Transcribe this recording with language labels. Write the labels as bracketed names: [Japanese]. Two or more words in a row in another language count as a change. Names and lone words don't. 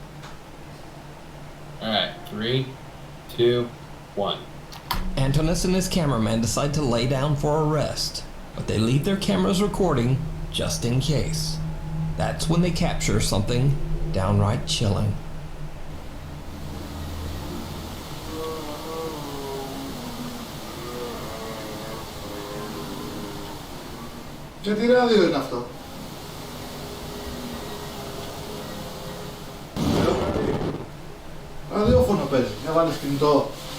[English] Alright, 3, 2, 1. Antonis and his cameraman decide to lay down for a rest, but they leave their cameras recording just in case. That's when they capture something downright chilling. [Greek] Και τι ράδιο είναι αυτό? Ραδιόφωνο παίζει, να βάλεις κινητό.